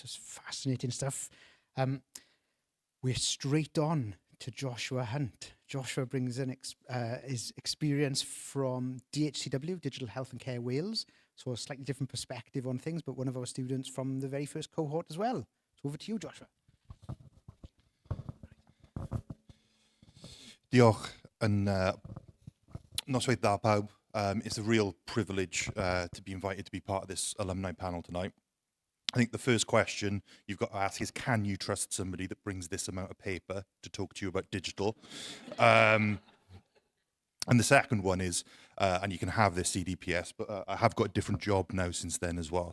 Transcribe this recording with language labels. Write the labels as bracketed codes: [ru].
[en] That's fascinating stuff. We're straight on to Joshua Hunt. Joshua brings in his experience from DHCW, Digital Health and Care Wales. So a slightly different perspective on things, but one of our students from the very first cohort as well. So over to you, Joshua. [cy] Diolch yn noswaith dda pawb. [en] It's a real privilege to be invited to be part of this alumni panel tonight. I think the first question you've got to ask is, can you trust somebody that brings this amount of paper to talk to you about digital? And the second one is, and you can have this CDPS, but I have got a different job now since then as well.